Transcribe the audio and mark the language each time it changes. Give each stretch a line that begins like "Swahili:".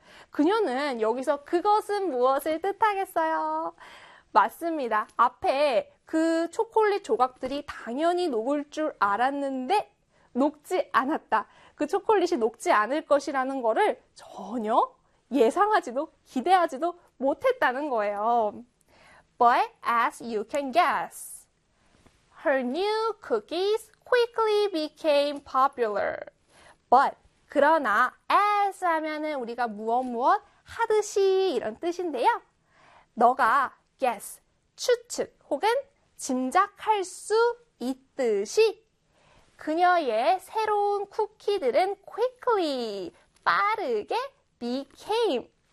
Korean: 그녀는 여기서 그것은 무엇을 뜻하겠어요? 맞습니다. 앞에 그 초콜릿 조각들이 당연히 녹을 줄 알았는데 녹지 않았다. 그 초콜릿이 녹지 않을 것이라는 거를 전혀 예상하지도 기대하지도 못했다는 거예요.
English: But as you can guess, her new cookies quickly became popular.
Korean: But 그러나 as 하면은 우리가 무엇무엇 하듯이 이런 뜻인데요. 너가 guess, 추측 혹은 짐작할 수 있듯이 그녀의 새로운 쿠키들은 quickly, 빠르게 became.